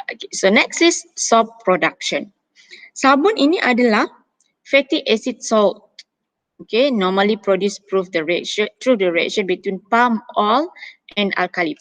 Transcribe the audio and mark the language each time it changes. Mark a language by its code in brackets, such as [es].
[en] So next is soap production. [ms] Sabun ini adalah fatty acid salt. [en] Okay, normally produced through the reaction between palm oil and alkali.